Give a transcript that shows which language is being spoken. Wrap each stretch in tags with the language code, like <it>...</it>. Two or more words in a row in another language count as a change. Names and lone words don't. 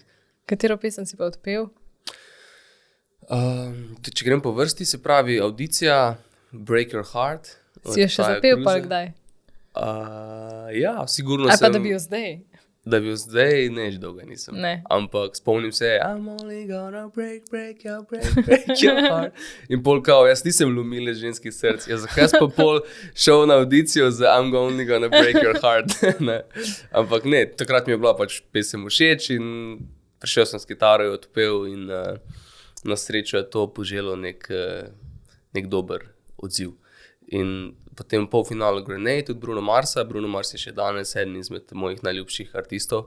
<sl>Katero pesem si pa odpel? Če grem po vrsti, se pravi audicija Break Your Heart. Si jo še zapel pa kdaj? Ja, sigurno ali pa da bi jo zdaj? Da bi zdaj neč dolga nisem. Ne. Ampak spomnim se,</sl> <en>I'm only gonna break your heart.</en> <sl>In pol kao, jaz nisem lomile ženskih src. Zakaj sem pa pol šel na audicijo z</sl> <en>I'm only gonna break your heart?</en> <sl>Ne. Ampak ne, takrat mi je bila pač pesem všeč in prišel sem s kitaro, jo odpel in na srečo je to poželo nek dober odziv. In potem v polfinalu Grenade, tudi Bruno Marsa. Bruno Mars je še danes eden izmed mojih najljubših artistov.</sl>